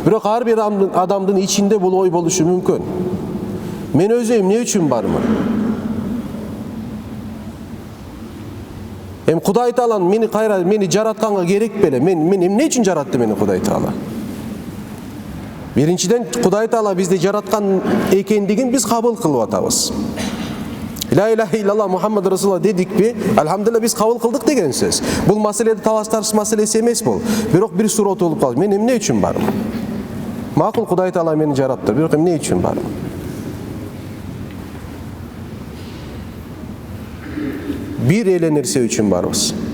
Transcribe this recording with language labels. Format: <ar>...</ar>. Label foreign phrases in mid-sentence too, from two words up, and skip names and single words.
<ky>Бирок ар бир адамдын ичинде бул ой болушу мүмкүн. Мен өзү эмне үчүн бармын? Кудай Таала мени жаратканга керек беле? Мен эмне үчүн жаратты мени Кудай Таала? Биринчиден, Кудай Таала бизди жараткан экендигин биз кабыл кылып атабыз.</ky> <ar>لا إله إلا الله محمد رسول الله дедикпи?</ar> <ky>Алхамдулилlah, биз кабыл кылдык деген сөз. Бул маселеде талаш-тарыш маселеси эмес бул. Бирок бир суроо болуп калды. Мен эмне үчүн бармын? Макул, Кудай Таала мени жаратты, бирок эмне үчүн бармын? Bir эле нерсе үчүн барбыз.</ky>